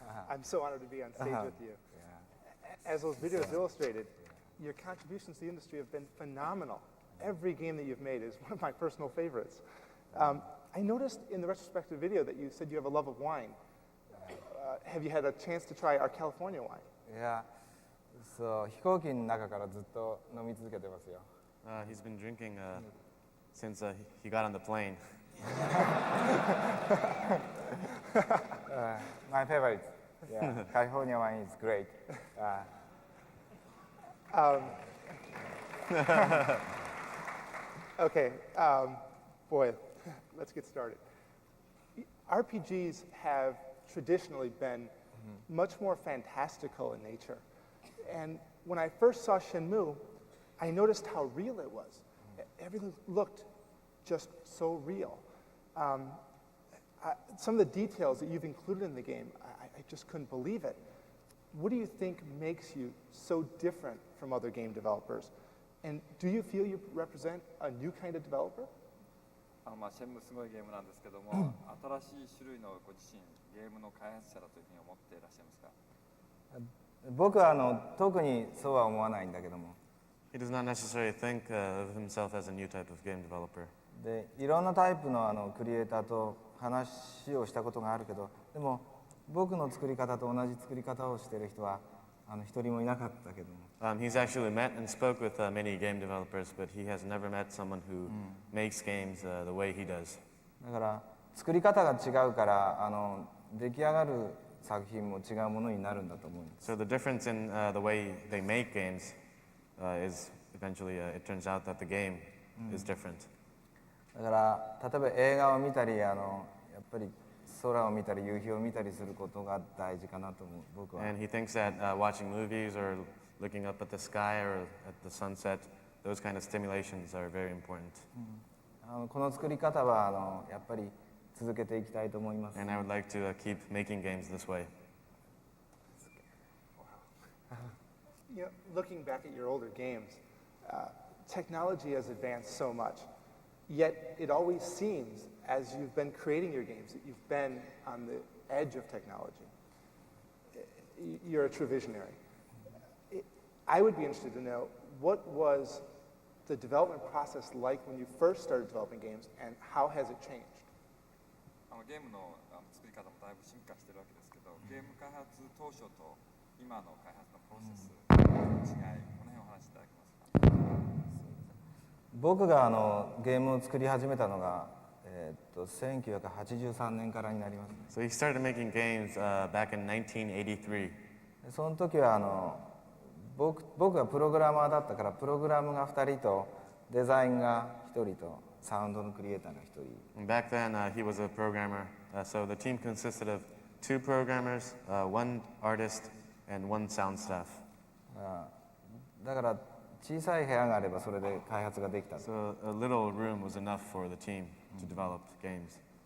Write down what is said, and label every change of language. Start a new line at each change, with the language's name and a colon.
English: I'm so honored to be on stage with you. As those videos illustrated, your contributions to the industry have been phenomenal. Every game that you've made is one of my personal favorites. I noticed in the retrospective video that you said you have a love of wine. Have you had a chance to try our California wine?
Japanese: いや、そう、飛行機の中からずっと飲み続けてますよ。
English: He's been drinking since he got on the plane. My favorite. Yeah, California wine is great. Okay, boy, let's get started. RPGs have traditionally been much more fantastical in nature. And when I first saw Shenmue, I noticed how real it was. Everything looked just so real. Some of the details that you've included in the game, I just couldn't believe it. What do you think makes you so different from other game developers? And do you feel you represent a new kind of developer?
Japanese: シェンムすごいゲームなんですけども、新しい種類のご自身、ゲームの開発者だというふうに思っていらっしゃいますか？僕は特にそうは思わないんだけども。
English: He does not necessarily think of himself as a new type of game developer.
Japanese: で、いろんなタイプのクリエイターと話をしたことがあるけど、でも僕の作り方と同じ作り方をしている人は一人もいなかったけども。
English: He's actually met and spoke with many game developers, but he has never met someone who makes games the way he does.
Japanese: だから作り方が違うから出来上がる作品も違うものになるんだと思うんです。
English: So the difference in the way they make games is eventually it turns out that the game is different.
Japanese: だから例えば映画を見たりやっぱり空を見たり夕日を見たりすることが大事かなと思う僕は。
English: And he thinks that watching movies or looking up at the sky or at the sunset, those kind of stimulations are very important.
Japanese: この作り方はやっぱり続けていきたいと思います。
English: And I would like to keep making games this way. You know, looking back at your older games, technology has advanced so much. Yet it always seems, as you've been creating your games, that you've been on the edge of technology. You're a true visionary. I would be interested to know, what was the development process like when you first started developing games, and how has it changed?
Japanese: ゲームの作り方もだいぶ進化してるわけですけど、ゲーム開発当初と今の開発のプロセスの違い、この辺をお話しいただけますか？僕がゲームを作り始めたのが、1983年からになります。
English: So he started making games back in 1983.
Japanese: その時は僕がプログラマーだったから、プログラムが2人とデザインが1人とサウンドのクリエイターが1人。
English: And back then, he was a programmer. So the team consisted of 2 programmers, 1 artist, and 1 sound staff.
Japanese: だから小さい部屋があればそれで開発ができた。
English: So a little room was enough for the team to develop games.